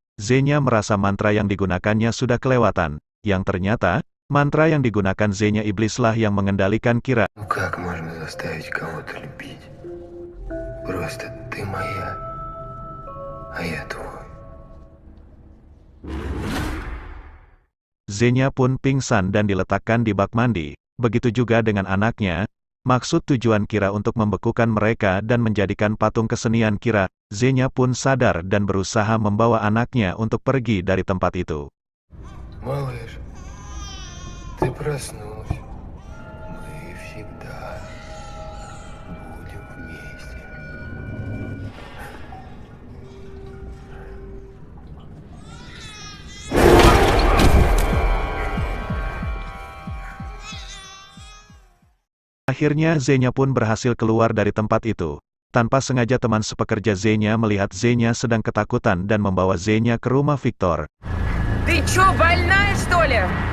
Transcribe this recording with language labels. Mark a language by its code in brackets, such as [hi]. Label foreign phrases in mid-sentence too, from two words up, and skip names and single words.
[id] Zenya merasa mantra yang digunakannya sudah kelewatan, yang ternyata, Mantra yang digunakan Zenya iblislah yang mengendalikan Kira. [ru] Ну как можно заставить кого-то любить? Просто ты моя, а я твой. [id] Zenya pun pingsan dan diletakkan di bak mandi. Begitu juga dengan anaknya. Maksud tujuan Kira untuk membekukan mereka dan menjadikan patung kesenian Kira. Zenya pun sadar dan berusaha membawa anaknya untuk pergi dari tempat itu. [ru] Малыш, ты проснулась. Мы всегда будем вместе. [id] Akhirnya Zenya pun berhasil keluar dari tempat itu. Tanpa sengaja teman sepekerja Zenya melihat Zenya sedang ketakutan dan membawa Zenya ke rumah Victor. [ru] Ты чё, больная, что ли?